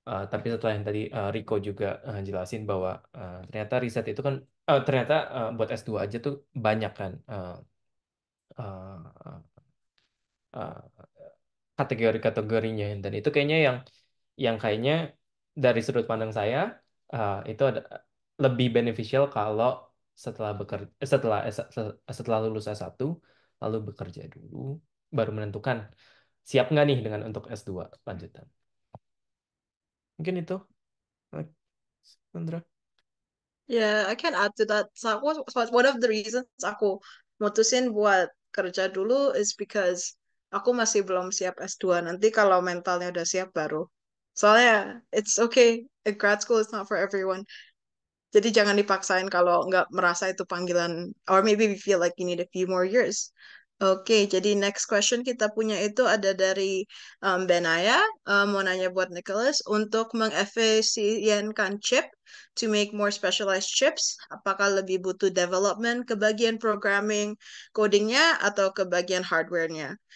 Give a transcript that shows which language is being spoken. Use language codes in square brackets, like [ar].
[id] Tapi setelah yang tadi Rico juga jelasin bahwa ternyata riset itu kan ternyata buat S2 aja tuh banyak kan uh, uh, kategori-kategorinya dan itu kayaknya yang kayaknya dari sudut pandang saya itu ada lebih beneficial kalau setelah bekerja setelah lulus S1 lalu bekerja dulu baru menentukan siap nggak nih dengan untuk S2 lanjutan. Mungkin itu, Sandra. [en] Yeah, I can add to that. So one of the reasons [id] aku mutusin buat kerja dulu [en] is because [id] aku masih belum siap S2. Nanti kalau mentalnya udah siap baru. Soalnya [en] it's okay, a grad school is not for everyone. [id] Jadi jangan dipaksain kalau nggak merasa itu panggilan, [en] or maybe we feel like you need a few more years. [id] Oke, jadi [en] next question [id] kita punya itu ada dari Benaya, mau nanya buat Nicholas, untuk mengefisienkan chip [en] to make more specialized chips, [id] apakah lebih butuh development ke bagian programming, codingnya, atau ke bagian hardware-nya?